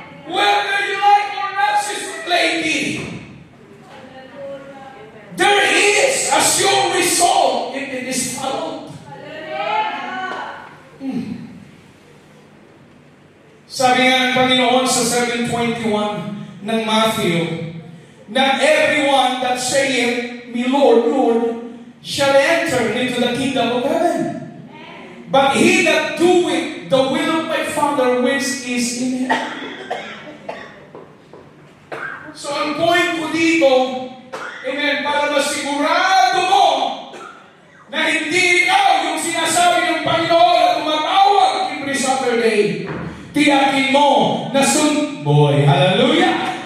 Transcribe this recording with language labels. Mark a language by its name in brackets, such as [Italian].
[English] Whether you like or not, sister lady, there is a sure result if it is followed. [Filipino] Sabi nga ng Panginoon sa 7:21 ng Matthew, [English] not everyone that saith me, Lord, Lord, shall enter into the kingdom of heaven. But he that doeth the will of my Father which is in heaven. [Filipino] So ang point ko dito, amen, para masigurado mo na hindi ikaw yung sinasabi ng Panginoon at tumatawag [English] every Saturday. [Filipino] Tiyakin mo na boy, hallelujah!